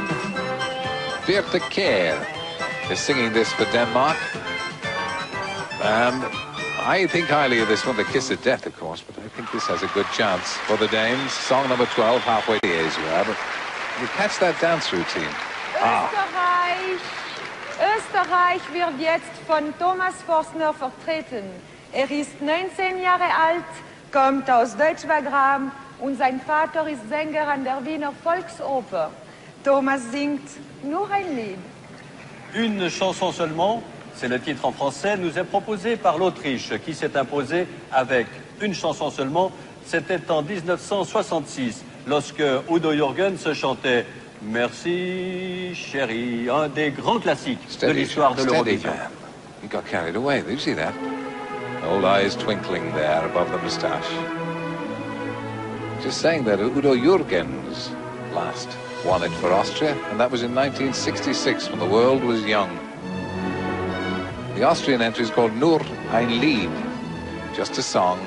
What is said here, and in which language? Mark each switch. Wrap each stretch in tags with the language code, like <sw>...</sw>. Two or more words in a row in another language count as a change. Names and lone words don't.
<en>Birte Kjær is singing this for Denmark. And I think highly of this one, The Kiss of Death, of course, but I think this has a good chance for the Danes. Song number 12, halfway the A's you have. You catch that dance routine.</en> <de>Österreich wird jetzt von Thomas Forstner vertreten. Ist 19 Jahre alt, kommt aus Deutsch-Wagram und sein Vater ist Sänger an der Wiener Volksoper. Thomas singt nur ein Lied.</de> <fr>Une chanson seulement, c'est le titre en français, nous est proposé par l'Autriche qui s'est imposée avec une chanson seulement. C'était en 1966 lorsque Udo Jürgens chantait Merci chérie, un des grands classiques de l'histoire de l'Eurovision.</fr> <en>He got carried away, did you see that? Old eyes twinkling there above the moustache. Just saying that Udo Jürgens last won it for Austria, and that was in 1966 when the world was young. The Austrian entry is called Nur ein Lied, just a song.</en>